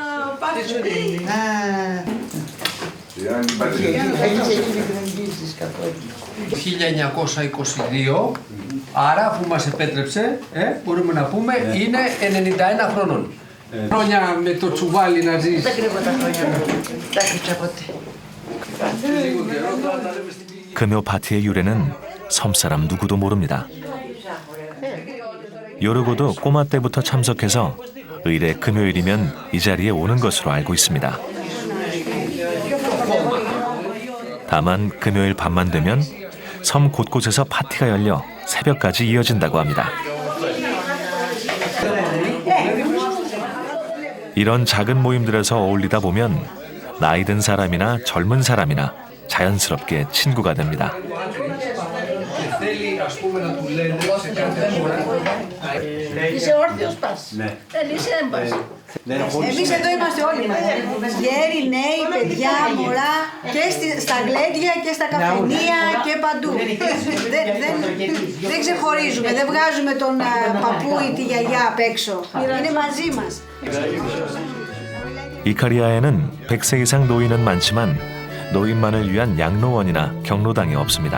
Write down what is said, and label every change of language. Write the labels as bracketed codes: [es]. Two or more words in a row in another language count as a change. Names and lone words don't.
[el] 1922, άρα αφού μας επέτρεψε, μπορούμε να πούμε, είναι 91 χρόνων. Χρόνια με το τσουβάλι να ζεις. Δεν κρύβω τα χρόνια μου. Δεν κρύψα ποτέ. [ko] 금요 파티의 유래는 섬사람 누구도 모릅니다. 요르고도 꼬마 때부터 참석해서 의례 금요일이면 이 자리에 오는 것으로 알고 있습니다. 다만 금요일 밤만 되면 섬 곳곳에서 파티가 열려 새벽까지 이어진다고 합니다. 이런 작은 모임들에서 어울리다 보면 나이 든 사람이나 젊은 사람이나 자연스럽게 친구가 됩니다. [el] Είσαι όρθιος πας. Δεν είσαι έμπας. Εμείς εδώ είμαστε όλοι μας. Γέροι, νέοι, παιδιά, μωρά και στα γλέντια και στα καφενεία και παντού. Δεν ξεχωρίζουμε, δεν βγάζουμε τον παππού ή τη γιαγιά απ' έξω. Είναι μαζί μας. [ko] 이카리아에는 100세 이상 노인은 많지만 노인만을 위한 양로원이나 경로당이 없습니다.